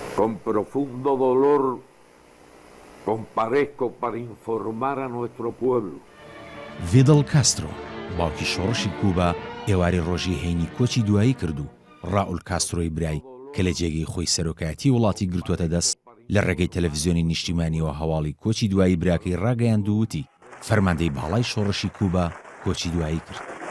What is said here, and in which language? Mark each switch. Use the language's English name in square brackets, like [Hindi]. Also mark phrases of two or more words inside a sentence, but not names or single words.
[Spanish] Con profundo dolor comparezco para informar a nuestro pueblo. [Central Kurdish] فیدل کاسترۆ باوکی شۆڕشی کوبا ئێوارەی ڕۆژی هەینی کۆچی دوایی کردو. ڕاول کاسترۆی برای کە لە جێگەی خۆی سەرۆکایەتی وڵاتی گرتووەتە دەست لە ڕێگەی تەلەڤیزیۆنی نیشتیمانیەوە هەواڵی کۆچی دوایی براکەی ڕاگەیاند و وتی فەرماندەی باڵای شۆڕشی کوبا کۆچی دوایی کرد.